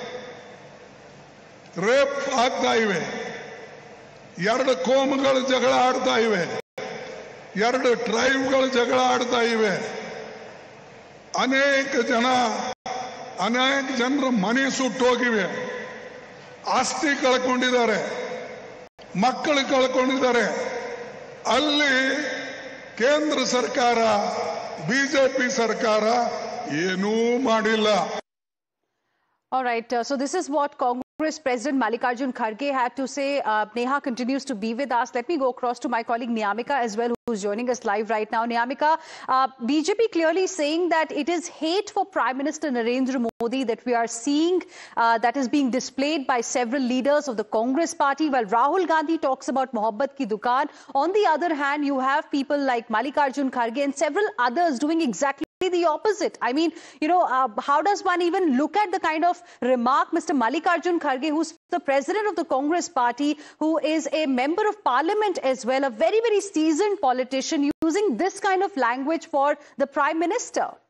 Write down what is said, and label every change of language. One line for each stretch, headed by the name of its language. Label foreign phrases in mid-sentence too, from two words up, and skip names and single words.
Kannada: ರೇಪ್ ಆಗ್ತಾ ಇವೆ, ಎರಡು ಕೋಮುಗಳ ಜಗಳ ಆಡ್ತಾ ಇವೆ, ಎರಡು ಟ್ರೈಬ್ಗಳ ಜಗಳ ಆಡ್ತಾ ಇವೆ, ಅನೇಕ ಜನರ ಮನೆ ಸುಟ್ಟೋಗಿವೆ, ಆಸ್ತಿ ಕಳ್ಕೊಂಡಿದ್ದಾರೆ, ಮಕ್ಕಳು ಕಳ್ಕೊಂಡಿದ್ದಾರೆ. ಅಲ್ಲಿ ಕೇಂದ್ರ ಸರ್ಕಾರ ಬಿಜೆಪಿ ಸರ್ಕಾರ ಏನೂ ಮಾಡಿಲ್ಲ.
English: All right. So this is what Congress President Mallikarjun Kharge had to say. Neha continues to be with us. Let me go across to my colleague Niyamika as well, who's joining us live right now. Niyamika, BJP clearly saying that it is hate for Prime Minister Narendra Modi that we are seeing that is being displayed by several leaders of the Congress party, while Rahul Gandhi talks about
Hindi: Mohabbat ki dukaan.
English: On the other hand, you have people like Mallikarjun Kharge and several others doing exactly the opposite. I mean, how does one even look at the kind of remark Mr. Mallikarjun Kharge, who's the president of the Congress party, who is a member of parliament as well, a very, very seasoned politician, using this kind of language for the Prime Minister?